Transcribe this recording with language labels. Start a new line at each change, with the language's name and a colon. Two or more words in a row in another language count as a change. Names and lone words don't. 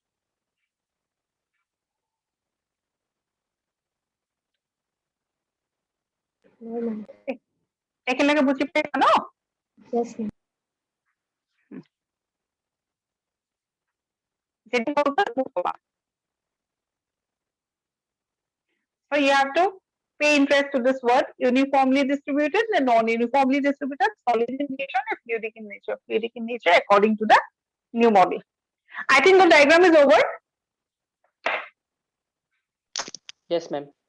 English: No, ma'am.
Assamese: একেলগে বুজি পাইছা ন?
English: Yes, ma'am.
Assamese: যেটা বলবা মোক কবা।
English: So you have to pay interest to this word uniformly distributed and non-uniformly distributed, solid in nature and fluidic in nature. Fluidic in nature according to the new model. I think the diagram is over. Yes, ma'am.